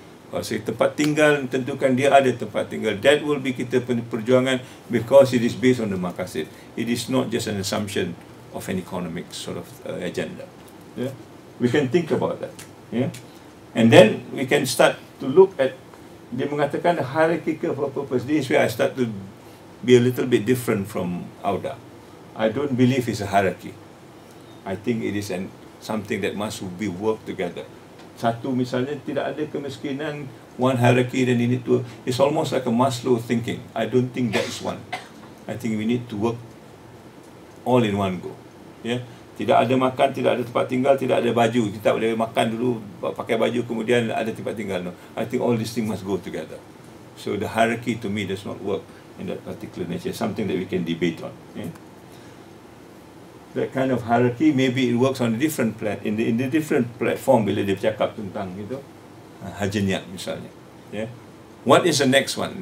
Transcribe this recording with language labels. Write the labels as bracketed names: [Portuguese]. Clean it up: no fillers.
[Malay] Kalau saya tempat tinggal, tentukan dia ada tempat tinggal. [English] That will be [Malay] kita perjuangan, [English] because it is based on the maqasid. It is not just an assumption of an economic sort of agenda. Yeah? We can think about that. Yeah? And then we can start to look at, [Malay] dia mengatakan [English] the hierarchical purpose. This is where I start to be a little bit different from Auda. I don't believe it's a hierarchy. I think it is something that must be worked together. [Malay] Satu, misalnya tidak ada kemiskinan, [English] one hierarchy, then you need to, it's almost like a Maslow thinking. I don't think that is one. I think we need to work all in one go. Yeah? [Malay] Tidak ada makan, tidak ada tempat tinggal, tidak ada baju. Kita boleh makan dulu, pakai baju, kemudian ada tempat tinggal. [English] No. I think all these things must go together. So the hierarchy to me does not work in that particular nature. Something that we can debate on. Yeah? That kind of hierarchy, maybe it works on a different in the different platform [Malay] bila dia bercakap tentang gitu, hajaniat misalnya. [English] Yeah. What is the next one?